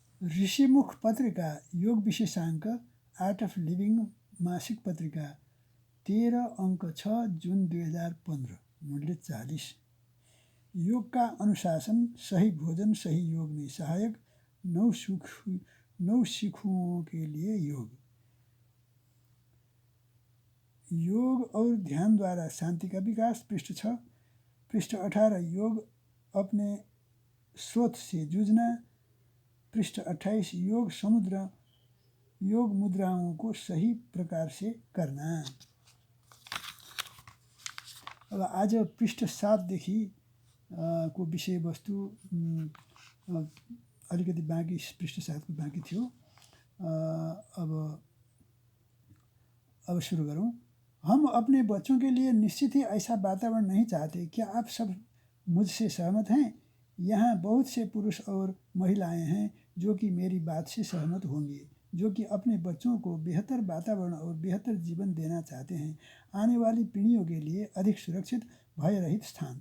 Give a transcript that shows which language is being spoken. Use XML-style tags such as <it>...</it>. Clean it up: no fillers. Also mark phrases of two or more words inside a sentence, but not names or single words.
<ne>ऋषिमुख पत्रिका योग विशेषाङ्क आर्ट अफ लिभिङ मासिक पत्रिका 13 अङ्क 6 जुन 2015 मूल्य 40।</ne> <hi>योग का अनुशासन, सही भोजन, सही योग में सहायक, 9 शिखुओं के लिए योग। योग और ध्यान द्वारा शांति का विकास, पृष्ठ 6। पृष्ठ 18 योग अपने स्रोत से जूझना, पृष्ठ 28 योग मुद्राओं को सही प्रकार से करना।</hi> <ne>अब आज पृष्ठ 7 देखि को विषय वस्तु अलिकति बाँकी, पृष्ठ 7 को बाँकी थियो।</ne> <hi>अब शुरू करूं। हम अपने बच्चों के लिए निश्चित ही ऐसा वातावरण नहीं चाहते। क्या आप सब मुझसे सहमत हैं? यहाँ बहुत से पुरुष और महिलाएं हैं जो कि मेरी बात से सहमत होंगे, जो कि अपने बच्चों को बेहतर वातावरण और बेहतर जीवन देना चाहते हैं, आने वाली पीढ़ियों के लिए अधिक सुरक्षित, भय रहित स्थान।</hi>